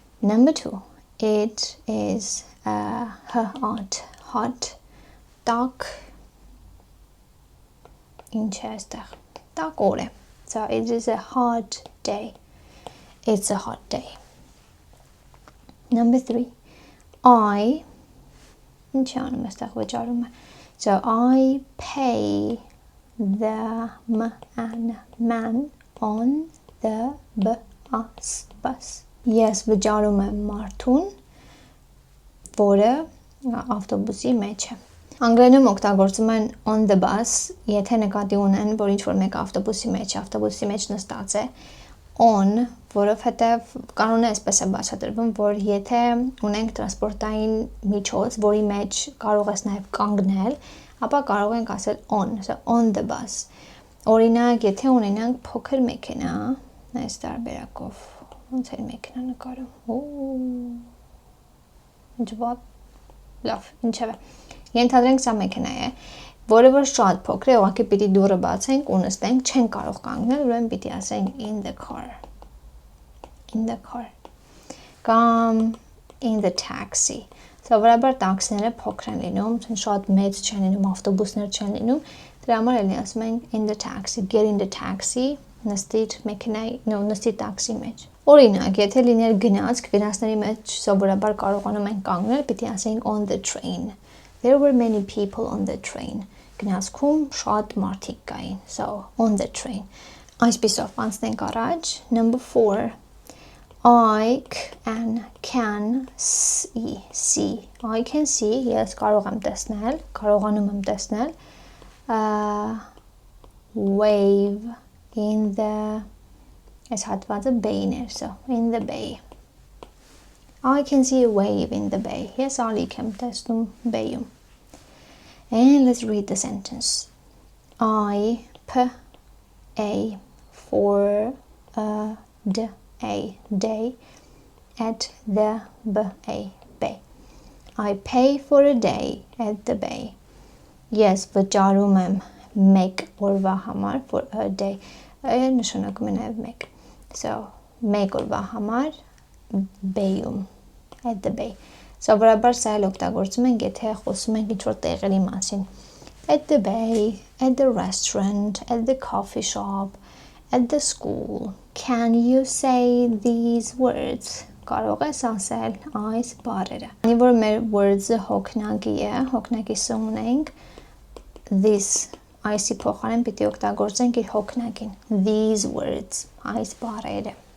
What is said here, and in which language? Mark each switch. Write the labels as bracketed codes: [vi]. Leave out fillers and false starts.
[en] Number 2. It is hot. [hy] Տաք. Ինչ է այստեղ? Տաք օր է. [en] So it is a hot day. It's a hot day. Number 3. I. [hy] Ինչ անում այստեղ վճարում է? [en] So I pay the man on the bus. Yes, [hy] վճարում եմ մարդուն, որը ավտոբուսի մեջ է. Անգլերենում օգտագործում են [en] on the bus, [hy] եթե նկատի ունեն, որ ինչ-որ մեկ ավտոբուսի մեջ նստած է, on, որովհետև կանոնը այսպես է բացատրվում, որ եթե ունենք տրանսպորտային միջոց, որի մեջ կարող ես նաև կանգնել, ապա կարող ենք ասել on, [en] so on the bus. [hy] Օրինակ, եթե ունենանք փոքր մեքենա, Այս տարբերակով ոնց է մեքենա նկարում։ Ջվատ լավ, ինչև է։ Ենթադրենք սա մեքենա է, որը որ շատ փոքր է, ուղղակի պիտի դուռը բացենք ու նստենք, չեն կարող կանգնել, ուրեմն պիտի ասենք [en] in the car. In the car. [hy] Կամ [en] in the taxi. [hy] Սովորաբար տաքսիները փոքր են լինում, շատ մեծ չեն լինում, ավտոբուսներ չեն լինում, դրա համար էլի ասում ենք [en] in the taxi, get in the taxi, [hy] նստիր մեքենայի, նստիր տաքսի մեջ։ Օրինակ, եթե լիներ գնացք, գնացների մեջ սովորաբար կարողանում ենք կանգնել, պիտի ասենք [en] on the train. There were many people on the train. [hy] Գնացքում շատ մարդիկ կային. [en] So, on the train. [hy] Այսպիսով անցնենք առաջ. [en] Number 4. I can see. I can see. [hy] Ես կարող եմ տեսնել, կարողանում եմ տեսնել. [en] Wave in the [hy] այս հատվածը bay-ն էր, [en] so in the bay. I can see a wave in the bay. [hy] Ես ալիք եմ տեսնում bay-ում. [en] And let's read the sentence. I pay for a day at the bay. I pay for a day at the bay. Yes, [hy] վճարում եմ մեկ օրվա համար [en] for a day. [hy] Նշանակում է նաև մեկ. [en] So, [hy] մեկ օրվա համար bay-ում, [en] at the bay. [hy] Սովորաբար սա էլ օգտագործում ենք, եթե խոսում ենք ինչ-որ տեղերի մասին. [en] At the bay, at the restaurant, at the coffee shop, at the school. Can you say these words? [hy] Կարող ես ասել այս բառերը. Անի որ մեր words-ը հոգնակի է, հոգնակիսը ունենք, this այսի փոխարեն պիտի օգտագործենք իր հոգնակին. [en] These words, [hy] այս բառերը.